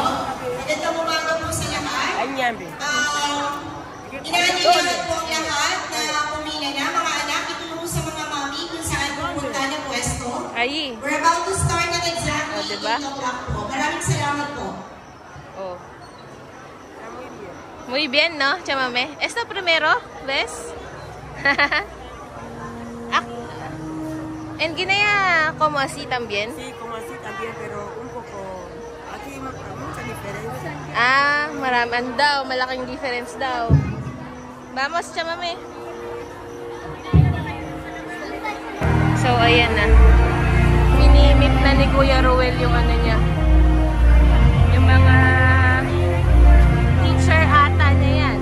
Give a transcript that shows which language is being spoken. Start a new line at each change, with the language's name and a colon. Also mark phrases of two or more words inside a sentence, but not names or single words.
Filipino: Magandang umaga po sa lahat. Inaanyayahan po ang lahat na pumila na mga anak ituro sa mga mami kung saan pupunta na pwesto.
English: We're about to start at exactly 8 o'clock po.
Filipino: Maraming salamat po.
Spanish: Muy bien, ¿no, Chamame? ¿Esto primero? ¿Ves? En Guinea, como así también? Sí, como así también, pero un poco, aquí mucha diferencia.
Filipino: Ah, marami daw, malaking difference daw.
Spanish: Vamos, chamame. So,
Filipino: ayan na. Minimit na ni Kuya Ruel yung ano niya. Yung mga teacher ata niya yan.